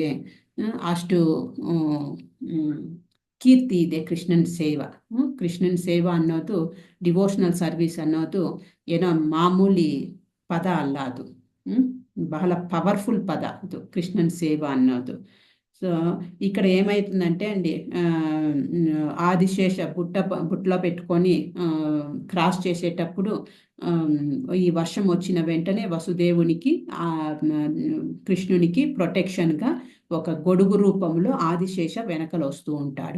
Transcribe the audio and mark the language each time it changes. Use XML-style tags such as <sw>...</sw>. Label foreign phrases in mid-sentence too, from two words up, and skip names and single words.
<kn>ಅಷ್ಟು ಕೀರ್ತಿ ಇದೆ ಕೃಷ್ಣನ್ ಸೇವಾ. ಕೃಷ್ಣನ್ ಸೇವಾ ಅನ್ನೋದು, ಡಿವೋಷನಲ್ ಸರ್ವಿಸ್ ಅನ್ನೋದು ಏನೋ ಮಾಮೂಲಿ ಪದ ಅಲ್ಲ, ಅದು ಬಹಳ ಪವರ್ಫುಲ್ ಪದ ಅದು ಕೃಷ್ಣನ್ ಸೇವಾ ಅನ್ನೋದು.</kn> <te>సో ఇక్కడ ఏమవుతుందంటే అండి, ఆదిశేష బుట్టలో పెట్టుకొని క్రాస్ చేసేటప్పుడు ఈ వర్షం వచ్చిన వెంటనే వసుదేవునికి కృష్ణునికి ప్రొటెక్షన్గా ఒక గొడుగు రూపంలో ఆదిశేష వెనకలు వస్తూ ఉంటాడు.</te>